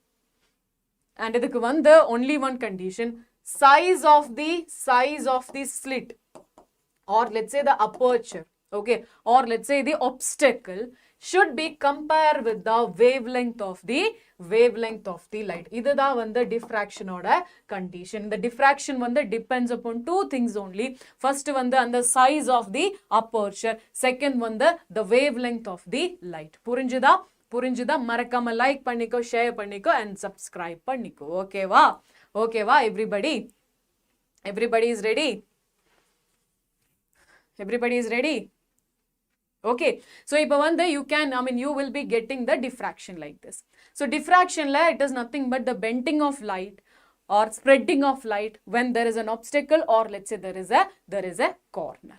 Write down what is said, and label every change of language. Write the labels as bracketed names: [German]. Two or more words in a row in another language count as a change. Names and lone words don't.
[English] And the only one condition, size of the slit, or let's say the aperture, okay, or let's say the obstacle, should be compared with the wavelength of the light. This is the diffraction oda condition. The diffraction depends upon two things only. First one the size of the aperture. Second one the wavelength of the light. [Tamil] புரிஞ்சிடா மறக்காம லைக் பண்ணிக்கோ, ஷேர் பண்ணிக்கோ, [English] and subscribe [Tamil] பண்ணிக்கோ. ஓகே வா? [English] Okay va everybody? Everybody is ready? Everybody is ready? Okay, so you will be getting the diffraction like this. So diffraction it is nothing but the bending of light or spreading of light when there is an obstacle, or let's say there is a corner.